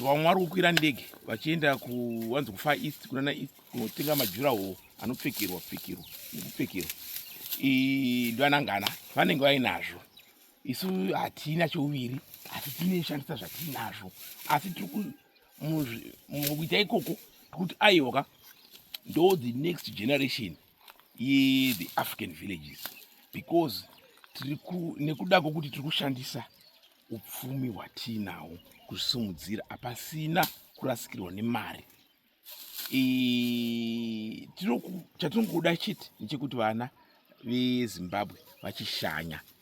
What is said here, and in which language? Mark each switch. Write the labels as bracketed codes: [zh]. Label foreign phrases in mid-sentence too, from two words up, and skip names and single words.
[sn] Vamwe vari kukwira ndege vachienda ku-, wanzi kuFar East, kunana East, kunotenga majuraho anopfekerwa, pfekerwa, nekupfekerwa. Ii, ndovanangana, vanenge vainazvo. Isu hatina chouviri, asi tinoshandisa zvatinazvo. Asi tiri ku-, muzvi-, mukuita ikoko, tiri kuti aiwa ka, ndo [en] the next generation [sn] ye [en] the African villages. [sn] Because tiri ku-, nekuda kwokuti tiri kushandisa upfumi hwatiinahwo kusimudzira, hapasina kurasikirwa nemari. Eh, tinoku-, chatinongoda chete ndechekuti vana veZimbabwe vachishanya.